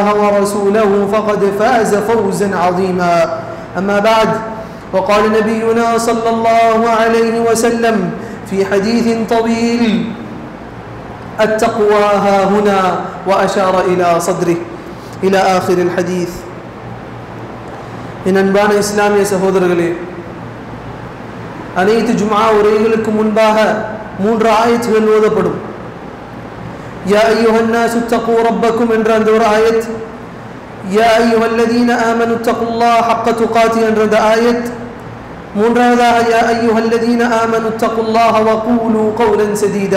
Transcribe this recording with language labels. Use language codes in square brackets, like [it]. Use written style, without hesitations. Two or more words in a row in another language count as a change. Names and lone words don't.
[ar] ورسوله فقد فاز فوزا عظيما أما بعد وقال نبينا صلى الله عليه وسلم في حديث طويل التقوى ها هنا وأشار إلى صدره إلى آخر الحديث [ta] என் அன்பான இஸ்லாமிய சகோதரர்களே, அனைத்து ஜும்ஆ உரைகளுக்கு முன்பாக 3 ஆயத்துகள் ஓதப்படும். [ar] يا أيها الناس اتقوا ربكم [ta] என்ற அந்த ஒரு ஆயத், [ar] يا أيها الذين آمنوا اتقوا الله حق تقاته [ta] என்ற அந்த ஆயத், மூன்றாவதாக [ar] يا أيها الذين آمنوا اتقوا الله وقولوا قولا سديدا.